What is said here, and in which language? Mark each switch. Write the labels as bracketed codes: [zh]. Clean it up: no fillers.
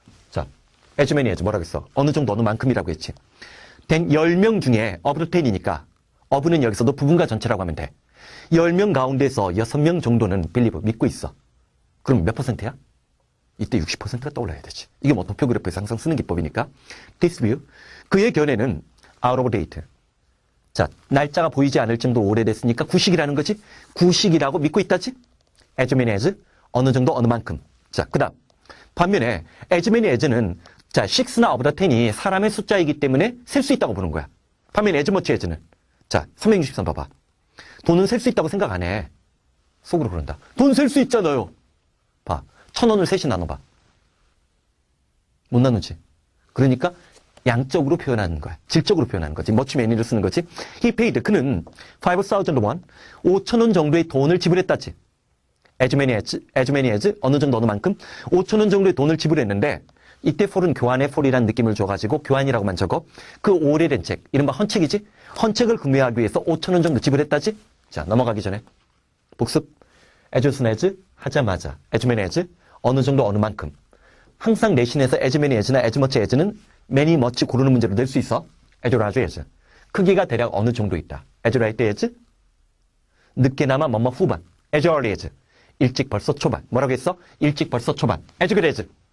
[ko] 자, as many as 뭐라고 했어? 어느 정도 어느 만큼이라고 했지. 된 10명 중에 of the 10이니까 of는 여기서도 부분과 전체라고 하면 돼. 10명 가운데서 6명 정도는 believe, 믿고 있어. 그럼 몇 %야? 이때 60%가 떠올라야 되지. 이게 뭐 도표 그래프에서 항상 쓰는 기법이니까. [en] This view. [ko] 그의 견해는 [en] out of date. [ko] 자, 날짜가 보이지 않을 정도 오래됐으니까 구식이라는 거지. 구식이라고 믿고 있다지. as many as 어느 정도 어느 만큼. 자, 그 다음 반면에 as many as는 자, 6나 of the 10이 사람의 숫자이기 때문에 셀 수 있다고 보는 거야. 반면에 as much as는 자, 363 봐봐. 돈은 셀 수 있다고 생각 안 해. 속으로 그런다. 돈 셀 수 있잖아요. 봐. 1,000원을 셋이 나눠봐. 못 나누지. 그러니까 양적으로 표현하는 거야. 질적으로 표현하는 거지. much many를 쓰는 거지. [en] He paid. 그는 5,000 won. [ko] 5,000원 정도의 돈을 지불했다지. as many as 어느 정도 어느 만큼 5,000원 정도의 돈을 지불했는데 이때 for은 교환의 for이라는 느낌을 줘가지고 교환이라고만 적어. 그 오래된 책, 이른바 헌책이지. 헌책을 구매하기 위해서 5,000원 정도 지불했다지. 자, 넘어가기 전에 복습. as soon as 하자마자 as many as 어느 정도 어느 만큼. 항상 내신에서 as many as나 as much as는 many much 고르는 문제로 낼 수 있어. as large as 크기가 대략 어느 정도 있다. as light as 늦게나마 뭐뭐 후반. as early as. 일찍 벌써 초반. 뭐라고 했어? 일찍 벌써 초반. as good as.